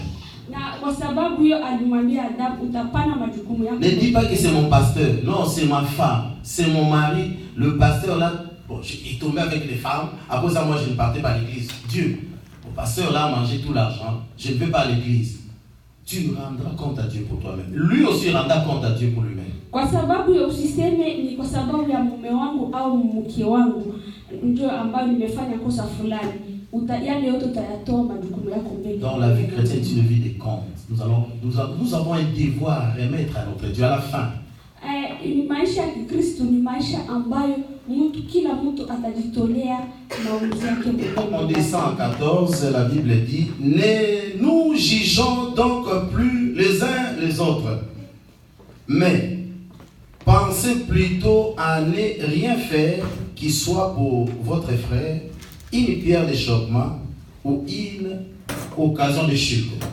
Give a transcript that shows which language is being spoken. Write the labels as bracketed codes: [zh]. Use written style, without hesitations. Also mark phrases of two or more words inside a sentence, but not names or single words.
[sw] Na kwa sababu hiyo alimwambia Adam, utapana majukumu yako. [fr] Ne dis pas que c'est mon pasteur. Non, c'est ma femme, c'est mon mari. Le pasteur là, bon, il tombait avec les femmes. À cause de ça, moi je ne partais pas à l'église. Dieu, le pasteur là a mangé tout l'argent. Je ne vais pas à l'église. Tu rendras compte à Dieu pour toi-même. Lui aussi rendra compte à Dieu pour lui-même. [sw] Kwa sababu ya usiseme ni kwa sababu ya mume wangu au mke wangu ndio ambayo nimefanya kosa fulani. Yale yote utayatoa majukumu yako mbele. [fr] Dans la vie chrétienne, c'est une vie de compte. Nous avons un devoir à remettre à notre Dieu à la fin. [sw] Maisha ya Kikristo ni maisha ambayo kila mtu atajitolea maamuzi yake mwenyewe. [fr] On descend en 14, la Bible dit, ne nous jugeons donc plus les uns les autres, mais pensez plutôt à ne rien faire qui soit pour votre frère une pierre d'achoppement ou une occasion de chute.